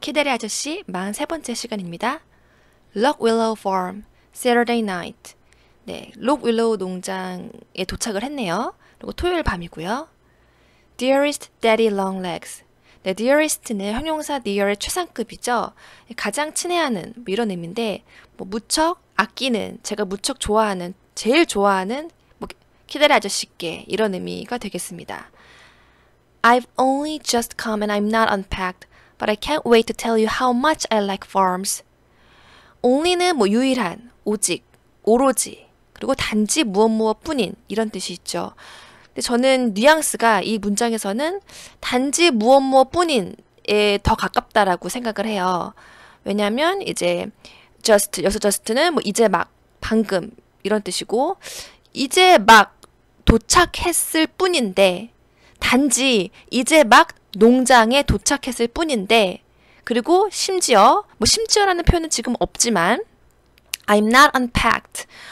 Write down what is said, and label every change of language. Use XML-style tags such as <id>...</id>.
<ko>키데리 아저씨 43번째 시간입니다.</ko> <en>록윌로우 Farm, Saturday Night.</en> <ko>네, 록윌로우 농장에 도착을 했네요. 그리고 토요일 밤이고요.</ko> <en>Dearest Daddy Longlegs.</en> <ko>네, Dearest는 형용사 dear의 최상급이죠. 가장 친애하는 뭐 이런 의미인데 뭐 무척 아끼는, 제가 무척 좋아하는, 제일 좋아하는 뭐 키데리 아저씨께 이런 의미가 되겠습니다.</ko> <en>I've only just come and I'm not unpacked. But I can't wait to tell you how much I like farms.</en> <ko>only는 뭐 유일한, 오직, 오로지, 그리고 단지 무엇 뿐인 이런 뜻이 있죠. 근데 저는 뉘앙스가 이 문장에서는 단지 무엇 뿐인에 더 가깝다라고 생각을 해요. 왜냐하면 이제 just, 여기서 just는 뭐 이제 막, 방금 이런 뜻이고 이제 막 도착했을 뿐인데 단지 이제 막 농장에 도착했을 뿐인데, 그리고 심지어 뭐 심지어라는 표현은 지금 없지만</ko> <en>I'm not unpacked.</en>